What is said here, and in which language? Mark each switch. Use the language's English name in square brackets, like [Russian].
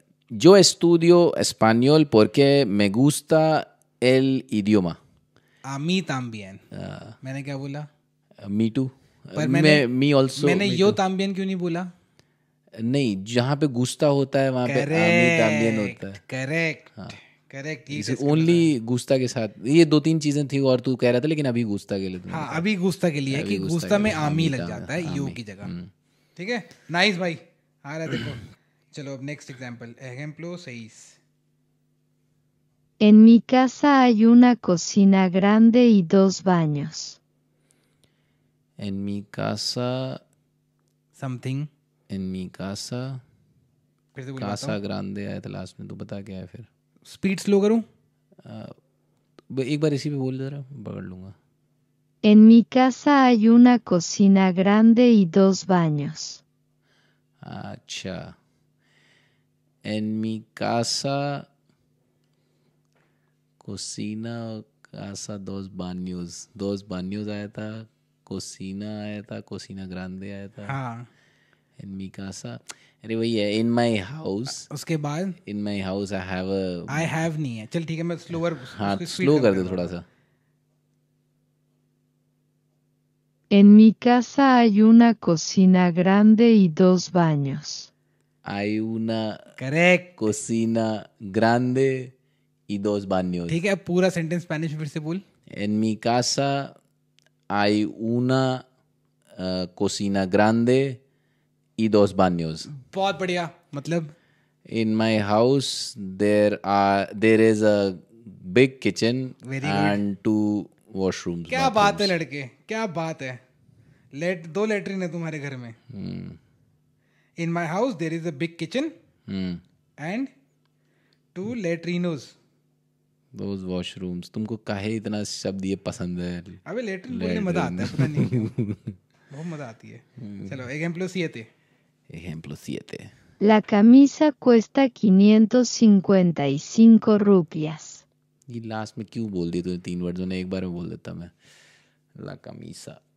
[Spanish] yo estudio español porque me gusta el idioma. A mí también, [Hindi] मैंने क्या बोला? [English] Me too. [Hindi] पर मैंने [English] me also. [Hindi] मैंने यो [Spanish] también [Hindi] क्यों नहीं बोला? नहीं, जहाँ पे गुस्ता होता है वहाँ पे [Spanish] me también [Hindi] होता है। [English] correct, [Hindi] इसे ओनली गुस्ता के साथ, ये 2-3 चीजें थी और तू कह रहा था, लेकिन अभी गुस्ता के लिए। हाँ, अभी गुस्ता के लिए है कि गुस्ता में आमी लग जाता है यू की जगह। ठीक है, नाइस भाई, आ रहा है देखो। चलो अब next example, [Spanish] ejemplo 6. En mi casa hay una cocina grande y 2 baños. En mi casa, [English] something, [Spanish] en mi casa, [Hindi] फिर से [Spanish] casa grande [Hindi] आया था लास्ट में, तो बता क्या है फिर? स्पीड स्लो करूं? एक बार इसी पे बोल जरा, पकड़ लूंगा। [Spanish] En mi casa hay una cocina grande y 2 baños. [Hindi] अच्छा, [Spanish] en mi casa cocina, casa 2 baños [Hindi] आया था, cocina आया था, [Spanish] cocina grande [Hindi] आया था। हाँ, [Spanish] in mi casa, [Hindi] अरे वही है, [English] in my house। [Hindi] उसके बाद [English] in my house I have [Hindi] नहीं है। चल ठीक है, मैं स्लोअर, हाँ स्लो कर दे थोड़ा सा। [Spanish] En mi casa hay una cocina grande y 2 baños. Hay una [English] correct [Spanish] cocina grande y 2 baños। [Hindi] ठीक है, पूरा सेंटेंस स्पेनिश में फिर से बोल। [Spanish] En mi casa hay una cocina grande y 2 baños। [Hindi] बहुत बढ़िया, मतलब [English] in my house there is a big kitchen and 2 washrooms। [Hindi] क्या बात है लड़के, क्या बात है। 2 लेटरिन है तुम्हारे घर में। [English] In my house there is a big kitchen and 2 latrinos। Those washrooms। [Hindi] तुमको काहे इतना शब्द ये पसंद है? अबे लेटरिन बोलने मजा आता है, पता नहीं बहुत मजा आती है। चलो [Spanish] ejemplo 7। Ejemplo 7। La camisa cuesta 555 rupias. [Hindi] ये लास्ट में क्यों बोल दी तूने 3 वर्ड्स में? एक बार में बोल देता मैं। [Spanish] La camisa